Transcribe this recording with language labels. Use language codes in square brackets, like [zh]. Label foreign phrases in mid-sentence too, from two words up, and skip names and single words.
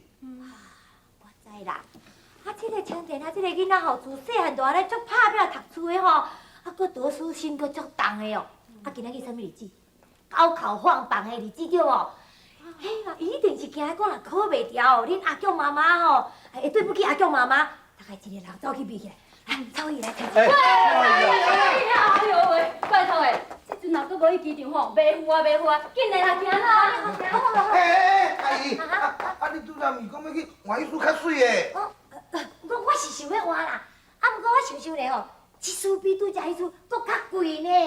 [nan] 我知啦，啊，这个青田啊，这个囡仔吼，自细汉就安尼足拍拼读书的吼，啊，搁读书心搁足重的哦。啊，今仔日什么日子？高考放榜的日子对无？嘿啦，一定是惊讲若考袂调，恁阿强妈妈吼，会对不起阿强妈妈，大概一个人走去比起来，来，走去来看。哎呦喂，拜托诶，这阵若搁无去机场吼，袂赴啊，紧来啦，行啦。阿姨，你拄才毋是讲要去换衣服较水的？我是想要换啦，啊，不过我想想咧吼。 这厝比拄只迄厝搁较贵呢。